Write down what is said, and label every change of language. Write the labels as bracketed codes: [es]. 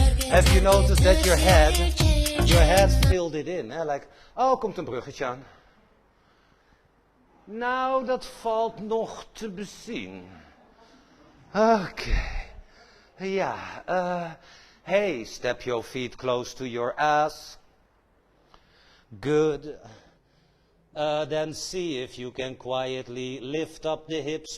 [en] Have you noticed that your head filled it in? Hè? Like, oh, [nl] komt een bruggetje aan. Nou, dat valt nog te bezien. Oké. [en] Ja, hey, step your feet close to your ass. Good. Then see if you can quietly lift up the hips.